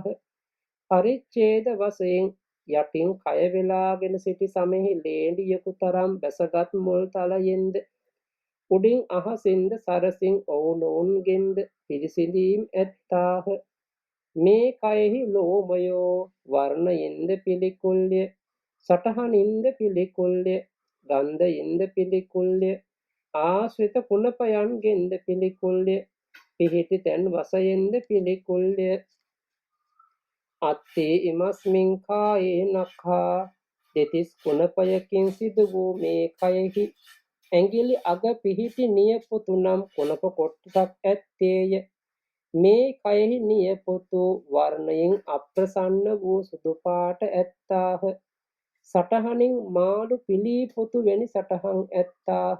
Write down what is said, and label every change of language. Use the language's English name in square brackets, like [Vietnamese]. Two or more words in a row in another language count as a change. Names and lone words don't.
[Sinhala] පරිච්ඡේද වශයෙන් යටින් කය වෙලාගෙන සිටි සමෙහි ලේඩියකු තරම් බැසගත් මුල් තලයෙන්ද උඩින් අහසින්ද සරසින් ඔවුනොවුන්ගෙන්ද පිරිසිඳීම් ඇත්තාහ. මේ කයෙහි ලෝමයෝ වර්ණයෙන්ද පිළිකුල්ය, සටහනින්ද පිළිකුල්ය, ගන්ධයෙන්ද පිළිකුල්ය, ආශ්‍රිත කුණපයන්ගෙන්ද පිළිකුල්ය, පිහිටි තැන් වශයෙන්ද පිළිකුල්ය. [Pali] අත්ති ඉමස්මින් කායේ නඛා [Sinhala] දෙතිස් කුණපයකින් සිදු වූ මේ කයෙහි ඇඟිලි අග පිහිටි නියපොතු නම් කුණප කොටසක් ඇත්තේය. මේ කයෙහි නියපොතු වර්ණයෙන් අප්‍රසන්න වූ සුදු පාට ඇත්තාහ. සටහනින් මාළු පිලී පොතු වැනි සටහන් ඇත්තාහ.